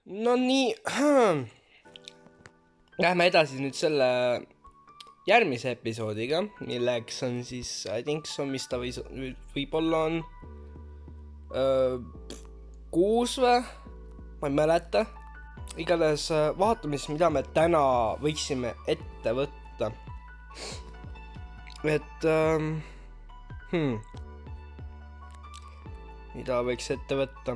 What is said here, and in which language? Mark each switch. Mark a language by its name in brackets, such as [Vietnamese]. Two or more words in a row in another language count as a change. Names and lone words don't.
[Estonian] No nii, lähme edasi nüüd selle järgmise episoodiga, milleks on siis, [English] I think so, [Estonian] mis ta võib-olla on 6 või? Ma ei mäleta. Igatahes vaatame siis, mida me täna võiksime ette võtta. Et, mida võiks ette võtta?